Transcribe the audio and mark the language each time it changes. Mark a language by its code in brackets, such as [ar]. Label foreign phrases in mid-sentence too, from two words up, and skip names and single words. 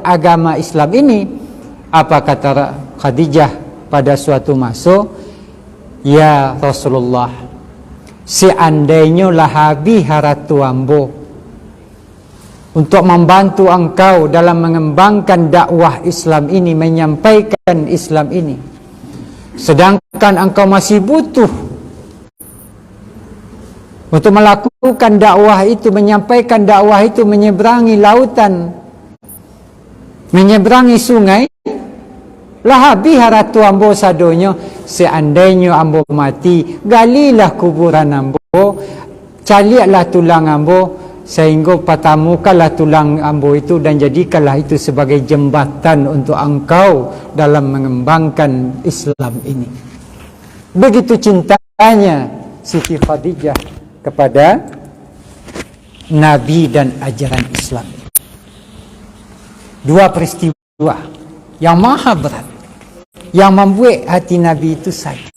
[id] agama Islam ini, apa kata Khadijah pada suatu masa, ya Rasulullah, seandainya lahabi haratu ambo untuk membantu engkau dalam mengembangkan dakwah Islam ini, menyampaikan Islam ini, sedangkan engkau masih butuh untuk melakukan dakwah itu, menyampaikan dakwah itu, menyeberangi lautan, menyeberangi sungai, lahabi haratu ambo sadonya, seandainya ambo mati, galilah kuburan ambo, caliaklah tulang ambo, sehingga patamukanlah tulang ambo itu dan jadikanlah itu sebagai jembatan untuk engkau dalam mengembangkan Islam ini. Begitu cintanya Siti Khadijah kepada Nabi dan ajaran Islam. 2 peristiwa yang maha berat, yang membuat hati Nabi itu sakit.